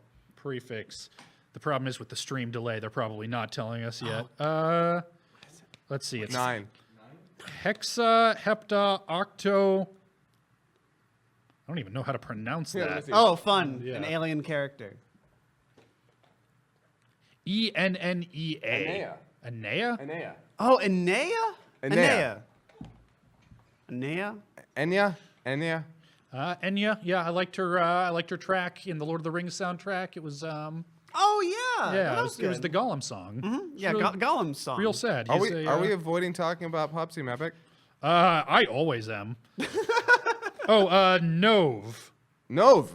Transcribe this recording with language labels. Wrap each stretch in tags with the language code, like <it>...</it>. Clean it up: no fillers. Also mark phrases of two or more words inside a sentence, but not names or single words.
<en>Prefix. The problem is with the stream delay, they're probably not telling us yet. Let's see. It's 9. hexa, hepta, octo. I don't even know how to pronounce Yeah, let me that. see. Oh, fun. Yeah. An alien character. Ennea. Enea. Enea? Enea. Oh, Enea? Enea. Enea? Enya? Enya? Enya. Yeah, I liked her. I liked her track in the Lord of the Rings soundtrack. It was Oh, yeah. yeah, That it was was the good. Gollum song. Yeah, Real- Gollum's song. Real sad. Are He's we a, are we avoiding talking about Pop Team Epic? I always am. Nove. Nove.</en>